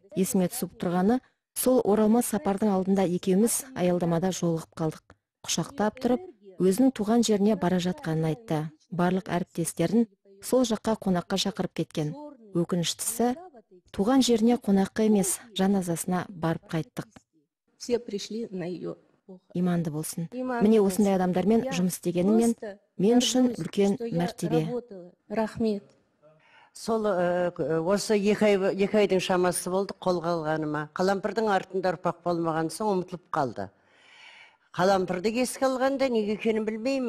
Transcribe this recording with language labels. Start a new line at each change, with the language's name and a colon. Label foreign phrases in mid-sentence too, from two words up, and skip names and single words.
Kazakh: Есіме түсіп тұрғаны, сол оралма сапардың алдында екеуміз аялдамада жолығып қалдық. Құшақтап тұрып, өзінің туған жеріне бара жатқанын айтты. барлық әріптестерін сол жаққа қонаққа шақырып кеткен. Өкініштісі, туған жеріне қонаққа емес, жаназасына барып қайттық.
Russian: Все пришли на ее.
Kazakh: Иманды болсын. Міне осындай адамдармен жұмыс істегеніммен мен үшін үлкен мәртебе. Рахмет. Сол осы екі айдың шамасы болды қолға алғаныма. Қалампырдың артында ұрпақ болмаған соң ұмытылып қалды. Қалампырды еске алғанда неге екенін білмеймін.